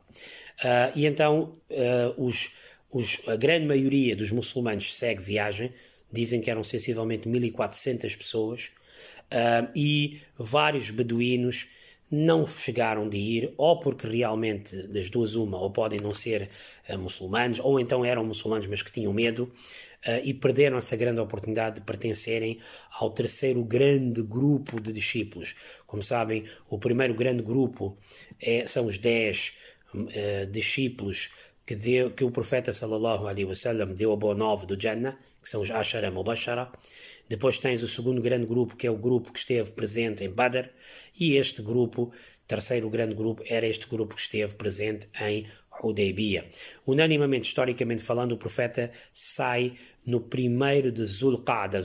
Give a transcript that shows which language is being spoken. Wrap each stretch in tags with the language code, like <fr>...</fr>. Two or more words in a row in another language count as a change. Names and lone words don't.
<pt>E então a grande maioria dos muçulmanos segue viagem, dizem que eram sensivelmente 1400 pessoas, e vários beduínos não chegaram de ir, ou porque realmente das duas uma, ou podem não ser muçulmanos, ou então eram muçulmanos mas que tinham medo, e perderam essa grande oportunidade de pertencerem ao terceiro grande grupo de discípulos. Como sabem, o primeiro grande grupo são os 10 discípulos que o profeta</pt> <ar>صلى الله عليه وسلم</ar> <pt>deu a boa nova do Jannah, que são os</pt> <ar>عشرة مبشرة.</ar> <pt>Depois tens o segundo grande grupo, que é o grupo que esteve presente em Badr, e este grupo, terceiro grande grupo, era este grupo que esteve presente em Hudaybiyah. Unanimamente, historicamente falando, o profeta sai no 1º de Zulqa'da.</pt>